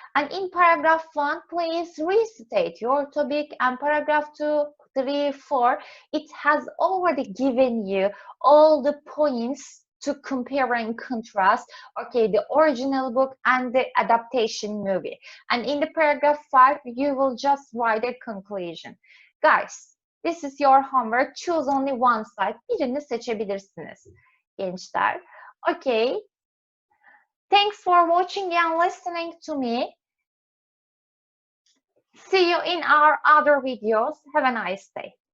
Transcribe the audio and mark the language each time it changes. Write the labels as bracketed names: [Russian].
[English] And in paragraph 1, please restate your topic, and paragraph 2, 3, 4, it has already given you all the points to compare and contrast, the original book and the adaptation movie. And in the paragraph 5, you will just write a conclusion. Guys, This is your homework. Choose only one side. [Turkish] Birini seçebilirsiniz gençler. [English] Okay. Thanks for watching and listening to me. See you in our other videos. Have a nice day.